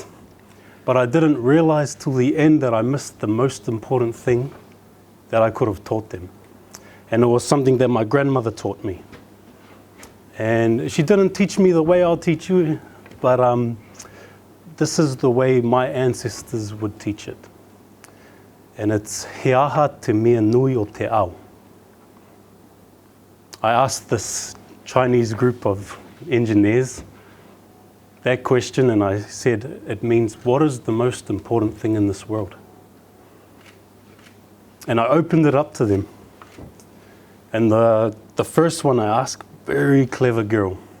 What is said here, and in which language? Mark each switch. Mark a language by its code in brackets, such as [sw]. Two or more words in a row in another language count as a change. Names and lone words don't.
[en] But I didn't realize till the end that I missed the most important thing that I could have taught them. And it was something that my grandmother taught me. And she didn't teach me the way I'll teach you, but this is the way my ancestors would teach it. And it's [mi] he aha te mea nui o te ao. [en] I asked this Chinese group of engineers that question and I said, it means what is the most important thing in this world? And I opened it up to them. And the first one I asked, very clever girl.